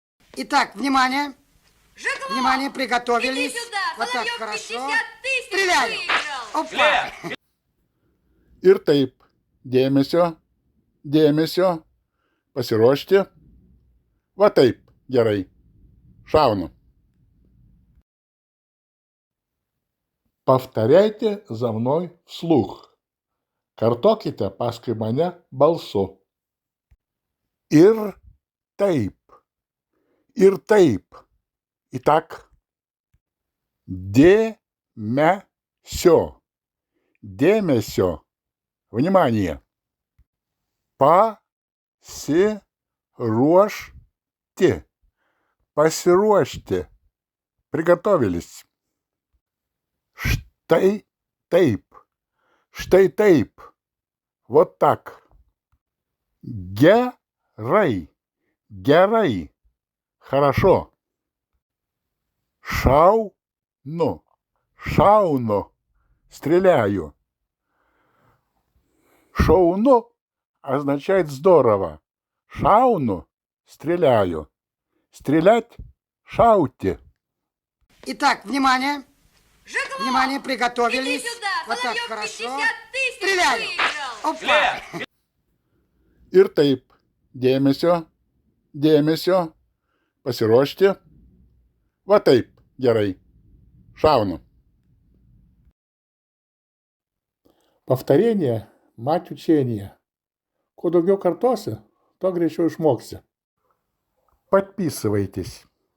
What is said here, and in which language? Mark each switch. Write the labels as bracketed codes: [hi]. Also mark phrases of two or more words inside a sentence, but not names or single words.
[ru] Итак, внимание. Жиглов! Внимание, приготовились. Иди сюда, Вот так, Соловьев хорошо. 50 тысяч Стреляю. выиграл! Опа. [lt] Ir taip, dėmesio, pasiruošti. Va taip, gerai. Šaunu. [ru] Повторяйте за мной вслух. [lt] Kartokite paskui mane balsu. Ir taip. Ir taip. [ru] Итак. Dėmesio. [lt] Dėmesio. Внимание. Pasiruošti. Pasiruošti. Приготовились. Štai taip. Štai taip. [ru] Вот так. [lt] Gerai. Gerai. Хорошо. Šaunu. Šaunu. [ru] Стреляю. Шауну означает здорово. Шауну – стреляю. Стрелять – шауте. Итак, внимание. Жиглов! Внимание, приготовились. Иди сюда, Вот так, Соловьев хорошо. 50 тысяч Стреляю. выиграл! Опа. [lt] Ir taip, dėmesio, pasiruošti. Va taip, gerai. Šaunu. [ru] Повторение – мать учения. [lt] Kuo daugiau kartosi, to greičiau išmoksi. [ru] Подписывайтесь.